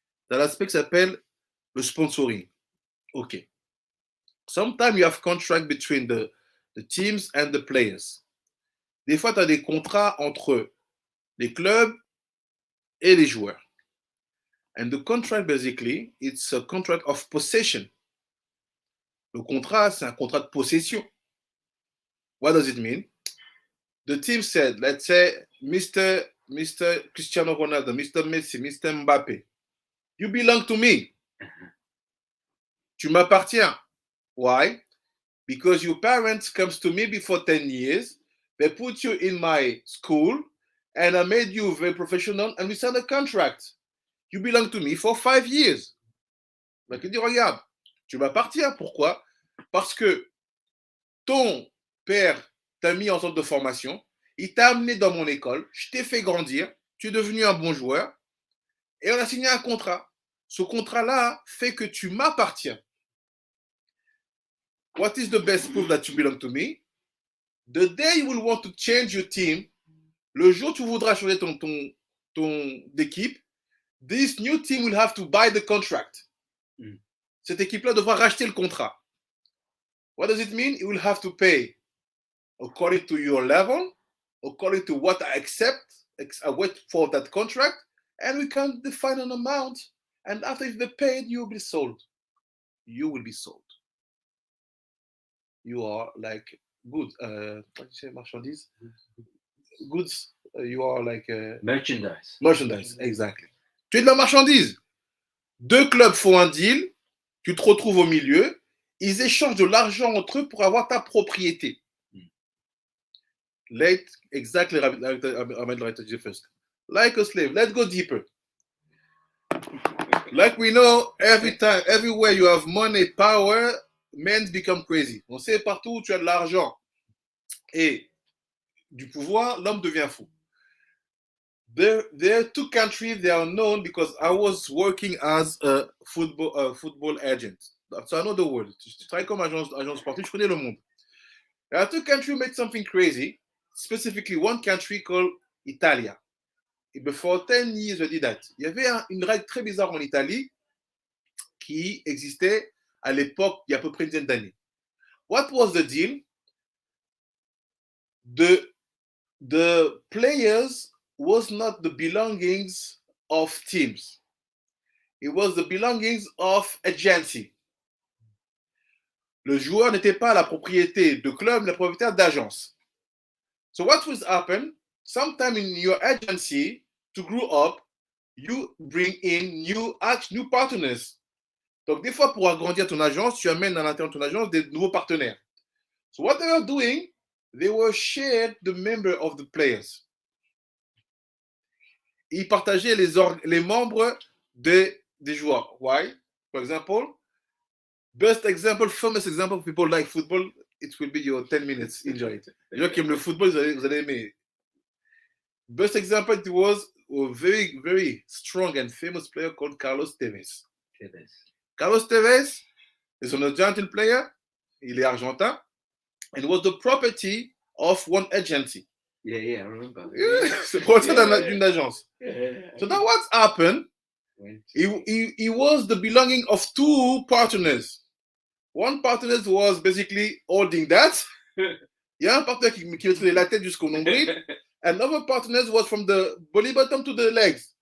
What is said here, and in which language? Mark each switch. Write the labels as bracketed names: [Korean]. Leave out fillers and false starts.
[English] That aspect [French] s'appelle le sponsoring. [English] Okay. Sometimes you have contract between the teams and the players. [French] Des fois, tu as des contrats entre les clubs et les joueurs. [English] And the contract, basically, it's a contract of possession. [French] Le contrat, c'est un contrat de possession. [English] What does it mean? The team said, let's say, Mr. Cristiano Ronaldo, Mr. Messi, Mr. Mbappé, you belong to me. [French] Tu m'appartiens. [English] Why? Because your parents comes to me before 10 years, they put you in my school, and I made you very professional, and we signed a contract. You belong to me for 5 years. [French] Donc il dit, regarde, tu m'appartiens. Pourquoi? Parce que ton père t'a mis en centre de formation, il t'a amené dans mon école, je t'ai fait grandir, tu es devenu un bon joueur, et on a signé un contrat. Ce contrat-là fait que tu m'appartiens. [English] What is the best proof that you belong to me? The day you will want to change your team, [French] le jour où tu voudras changer ton équipe, [English] this new team will have to buy the contract. [French] Cette équipe-là devra racheter le contrat. [English] What does it mean? It will have to pay according to your level, according to what I accept, I wait for that contract, and we can define an amount. And after if they paid, you will be sold. You will be sold. You are like good. What do you say, marchandise? Goods. You are like merchandise. Merchandise, exactly. [French] Tu es de la marchandise. Deux clubs font un deal. Tu te retrouves au milieu. Ils échangent de l'argent entre eux pour avoir ta propriété. [English] Exactly. First. Like a slave. Let's go deeper. Like we know, everywhere you have money, power, men become crazy. [French] On sait partout où tu as de l'argent et du pouvoir, l'homme devient fou. [English] There are two countries, they are known because I was working as a football agent. So I know the world. [French] Je travaille comme agent sportif, je connais le monde. [English] There are two countries who made something crazy, specifically one country called Italia. Et before 10 years, je dis that. [French] Il y avait une règle très bizarre en Italie qui existait à l'époque, il y a à peu près une dizaine d'années. [English] What was the deal? The players was not the belongings of teams. It was the belongings of agency. [French] Le joueur n'était pas la propriété de club, la propriétaire d'agence. [English] So what will happen? Sometime in your agency, to grow up, you bring in new partners. [French] Donc, des fois, pour agrandir ton agence, tu amènes à l'intérieur de ton agence des nouveaux partenaires. [English] So what they were doing, they were shared the member of the players. [French] Ils partageaient les membres des joueurs. [English] Why? For example, best example, famous example, people like football, it will be your 10 minutes. Enjoy it. [French] Les gens qui aiment le football, vous allez aimer. [English] Best example, it was a very, very strong and famous player called Carlos Tevez. Carlos Tevez is an Argentine player. [French] Il est argentin. [English] And was the property of one agency. Yeah, I remember. [French] C'est propriété [English] Yeah. [French] d'une agence. [English] Yeah. So now what happened? He was the belonging of two partners. One partner was basically holding that. [French] Il y a un partenaire qui mettait la tête jusqu'au nombril. [English] Another partner was from the belly button to the legs.